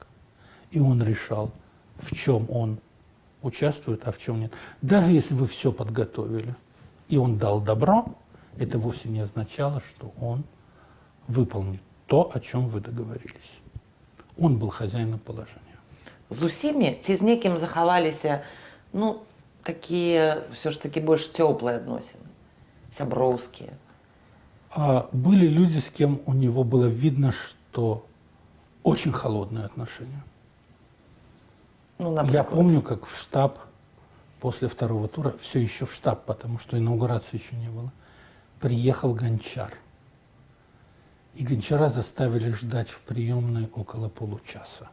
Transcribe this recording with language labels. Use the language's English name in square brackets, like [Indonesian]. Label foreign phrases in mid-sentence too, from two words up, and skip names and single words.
[Russian] И он решал, в чем он участвует, а в чем нет. Даже если вы все подготовили, и он дал добро, это вовсе не означало, что он выполнит то, о чем вы договорились. Он был хозяином положения. [Belarusian] З усімі ці з некім захаваліся, ну, такія все ж таки больш цёплыя адносіны, сяброўскія? [Russian] А были люди, с кем у него было видно, что очень холодные отношения. Ну, Я наприклад. помню, как в штаб после второго тура, все еще в штаб, потому что инаугурации еще не было, приехал Гончар. И Гончара заставили ждать в приемной около получаса.